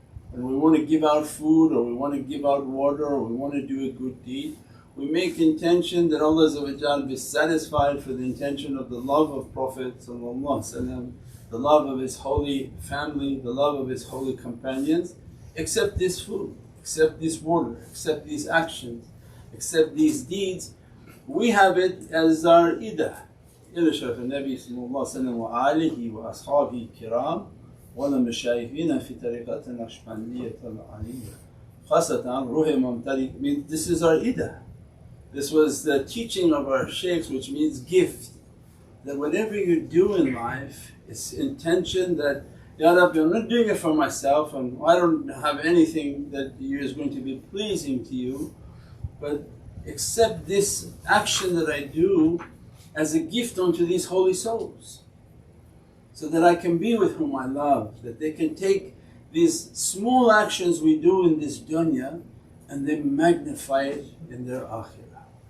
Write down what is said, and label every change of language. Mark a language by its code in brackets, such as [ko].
[en] When we want to give out food or we want to give out water or we want to do a good deed, we make intention that Allah be satisfied for the intention of the love of Prophet, the love of his holy family, the love of his holy companions. Accept this food, accept this water, accept these actions, accept these deeds. We have it as our idah. [ar] إلى شرف النبي صلى الله عليه وسلم وآله وأصحابه الكرام ولمشايخنا في طريقة النقشبندية العالية خاصة روح ممتلئ. [en] This is our idah. This was the teaching of our shaykhs, which means gift. That whatever you do in life, it's intention that, Ya Rabbi, I'm not doing it for myself and I don't have anything that is going to be pleasing to you, but accept this action that I do as a gift unto these holy souls, so that I can be with whom I love, that they can take these small actions we do in this dunya and they magnify it in their akhirah.